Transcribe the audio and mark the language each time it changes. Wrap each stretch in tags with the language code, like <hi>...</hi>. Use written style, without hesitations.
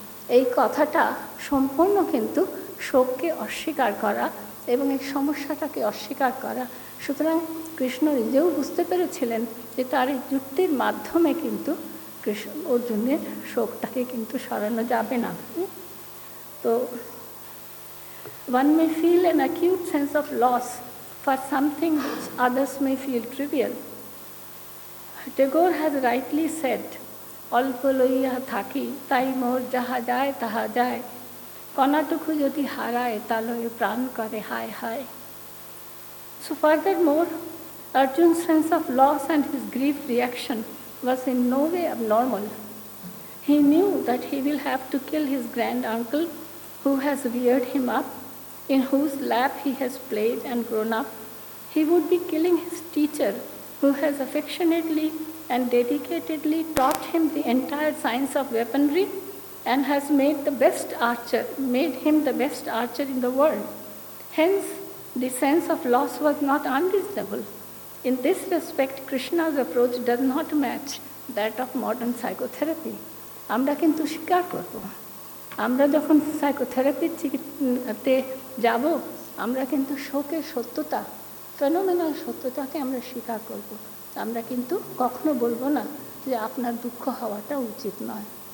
<bn>এই কথাটা সম্পূর্ণ কিন্তু শোককে অস্বীকার করা এবং এই সমস্যাটাকে অস্বীকার করা। সুতরাং কৃষ্ণ নিজেও বুঝতে পেরেছিলেন যে তার এই যুক্তির মাধ্যমে কিন্তু অর্জুনের শোকটাকে কিন্তু সরানো যাবে না।</bn> <en>তো one may feel an acute sense of loss for something which others may feel trivial. Tagore has rightly said,</en> <bn>অল্প লইয়া থাকি তাই মোর যাহা যায় তাহা যায়, কণাটুকু যদি হারায় তা লয়ে প্রাণ করে হায় হায়।</bn> <en>So furthermore, Arjun's sense of loss and his grief reaction was in no way abnormal. He knew that he will have to kill his grand-uncle who has reared him up, in whose lap he has played and grown up. He would be killing his teacher who has affectionately and dedicatedly taught him the entire science of weaponry and has made him the best archer in the world. Hence, the sense of loss was not unreasonable. In this respect, Krishna's approach does not match that of modern psychotherapy.</en> <bn>আমরা কিন্তু স্বীকার করব, আমরা যখন সাইকোথেরাপিতে যাব, আমরা কিন্তু শোকের সত্যতা, ফেনোমেনাল সত্যতাকে আমরা স্বীকার করব। আমরা কিন্তু কখনো বলবো না যে আপনার দুঃখ হওয়াটা উচিত নয়।</bn>